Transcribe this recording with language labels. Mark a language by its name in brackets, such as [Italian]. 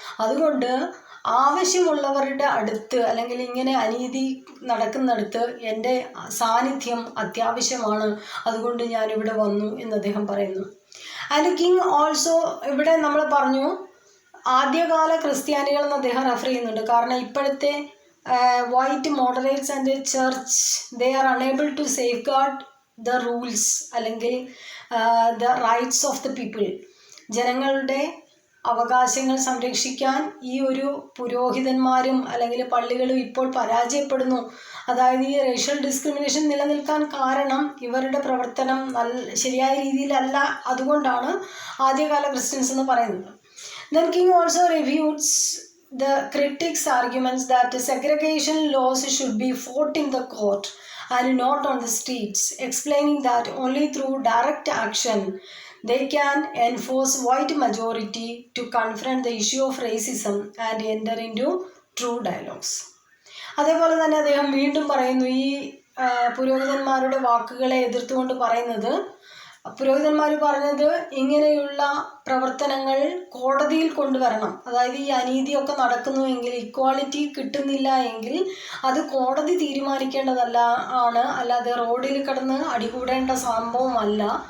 [Malayalam] അതുകൊണ്ട് ആവശ്യമുള്ളവരുടെ അടുത്ത് അല്ലെങ്കിൽ ഇങ്ങനെ അനീതി നടക്കുന്നിടത്ത് എൻ്റെ സാന്നിധ്യം അത്യാവശ്യമാണ്. അതുകൊണ്ട് ഞാനിവിടെ വന്നു എന്ന് അദ്ദേഹം പറയുന്നു. [English] and king also, [Malayalam] ഇവിടെ നമ്മൾ പറഞ്ഞു ആദ്യകാല ക്രിസ്ത്യാനികൾ എന്ന് അദ്ദേഹം റെഫർ ചെയ്യുന്നുണ്ട്. കാരണം ഇപ്പോഴത്തെ [English] white moderates and the church, they are unable to safeguard the rules [Malayalam] അല്ലെങ്കിൽ [English] the rights of the people. [Malayalam] ജനങ്ങളുടെ അവകാശങ്ങൾ സംരക്ഷിക്കാൻ ഈ ഒരു പുരോഹിതന്മാരും അല്ലെങ്കിൽ പള്ളികളും ഇപ്പോൾ പരാജയപ്പെടുന്നു. അതായത് ഈ റേഷ്യൽ ഡിസ്ക്രിമിനേഷൻ നിലനിൽക്കാൻ കാരണം ഇവരുടെ പ്രവർത്തനം ശരിയായ രീതിയിലല്ല. അതുകൊണ്ടാണ് ആദ്യകാല ക്രിസ്ത്യൻസ് എന്ന് പറയുന്നത്. [English] Then King also refutes the critics' arguments that segregation laws should be fought in the court and not on the streets, explaining that only through direct action they can enforce white majority to confront the issue of racism and enter into true dialogues. [Malayalam] അതേപോലെ തന്നെ അദ്ദേഹം വീണ്ടും പറയുന്നു, ഈ പുരോഹിതന്മാരുടെ വാക്കുകളെ എതിർത്തുകൊണ്ട് പറയുന്നത്, പുരോഹിതന്മാർ പറഞ്ഞത് ഇങ്ങനെയുള്ള പ്രവർത്തനങ്ങൾ കോടതിയിൽ കൊണ്ടുവരണം. അതായത് ഈ അനീതിയൊക്കെ നടക്കുന്നുവെങ്കിൽ, ഇക്വാളിറ്റി കിട്ടുന്നില്ല എങ്കിൽ അത് കോടതി തീരുമാനിക്കേണ്ടതല്ല ആണ്, അല്ലാതെ റോഡിൽ കിടന്ന് അടികൂടേണ്ട സംഭവമല്ല.